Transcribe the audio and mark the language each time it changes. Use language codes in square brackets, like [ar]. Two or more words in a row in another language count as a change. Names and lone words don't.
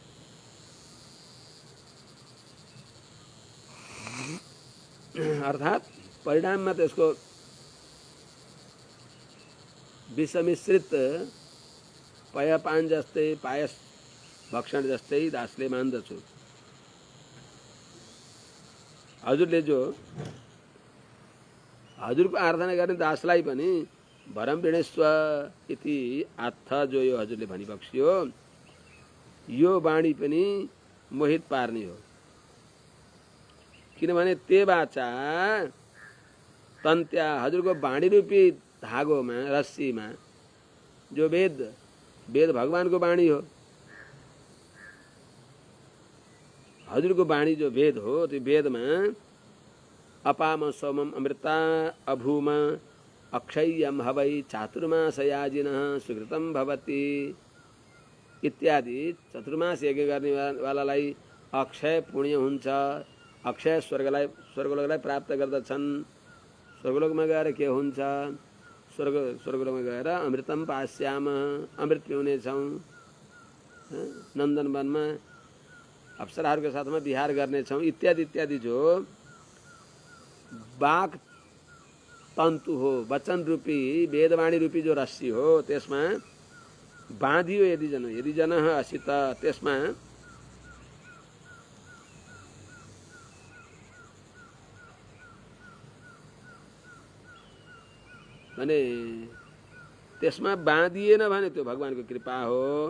[ne] अर्थात् परिणाममा त्यसको विषमिश्रित पयपान जस्तै, पायस भक्षण जस्तै दासले मान्दछु। हजुरले जो हजुरको आराधना गर्ने दासलाई पनि [sa] वरम वृणेस्व इति आत्थ, [ne] जो यो हजुरले भनिबक्सियो, यो वाणी पनि मोहित पार्ने हो। किनभने [sa] ते बाचा तन्त्या, [ne] हजुरको वाणी रूपी धागोमा, रस्सीमा, जो वेद भगवानको वाणी हो, हजुरको वाणी जो वेद हो, त्यो वेदमा [sa] अपाम सोमम अमृता अभूम अक्षय्यम हवै चातुर्मासयाजिनः सुकृतम भवति [ne] इत्यादि। चतुर्मास यज्ञ गर्नेवालालाई अक्षय पुण्य हुन्छ, अक्षय स्वर्गलोकलाई प्राप्त गर्दछन्। स्वर्गलोकमा गएर के हुन्छ? स्वर्गलोकमा गएर [sa] अमृतम पास्याम, [ne] अमृत पिउनेछौँ, नन्दनवनमा अप्सराहरूको साथमा विहार गर्नेछौँ, इत्यादि इत्यादि। जो वाक तन्तु हो, वचन रूपी वेदवाणी रूपी जो रस्सी हो, त्यसमा बाँधियो [sa] यदि जन असित, [ne] त्यसमा भने त्यसमा बाँधिएन भने त्यो भगवानको कृपा हो।